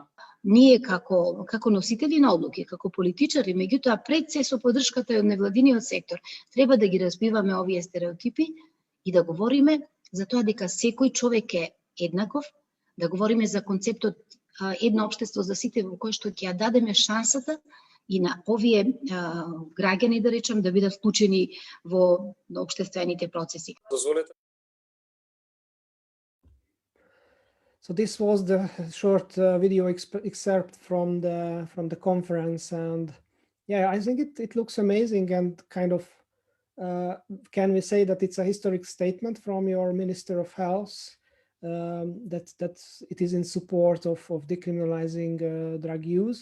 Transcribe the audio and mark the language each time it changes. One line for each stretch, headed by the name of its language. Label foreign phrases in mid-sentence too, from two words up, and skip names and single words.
Macedonian: Ние како носители на одлуки, како политичари, меѓутоа пред се со поддршката од невладиниот сектор, треба да ги разбиваме овие стереотипи и да говориме за тоа дека секој човек е еднаков, да говориме за концептот едно општество за сите во кое што ќе ја дадеме шансата и на овие граѓани, да речем, да бидат вклучени во општествените процеси. Дозволете.
English: So this was the short video excerpt from the conference, and yeah, I think it looks amazing and kind of can we say that it's a historic statement from your Minister of Health that it is in support of decriminalizing drug use.